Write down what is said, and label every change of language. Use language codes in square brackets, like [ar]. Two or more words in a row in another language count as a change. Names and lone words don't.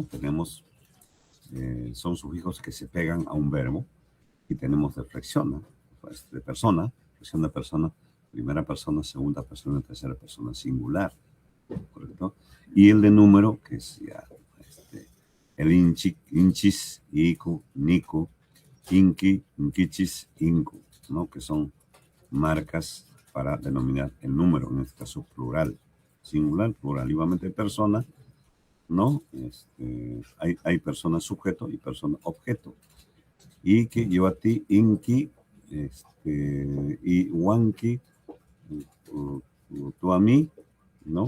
[es] Tenemos, son sufijos que se pegan a un verbo y tenemos de flexión, ¿no? Pues de persona, flexión de persona, primera persona, segunda persona, tercera persona, singular, ¿correcto? Y el de número, que es ya el [qu] inchis, iku, niku, inki, inkichis, inku, [es] ¿no? Que son marcas para denominar el número, en este caso plural, singular, plural, igualmente persona, ¿no? Hay persona sujeto y persona objeto. Iki, yo a ti, inki, y wanki, tú a mí, ¿no?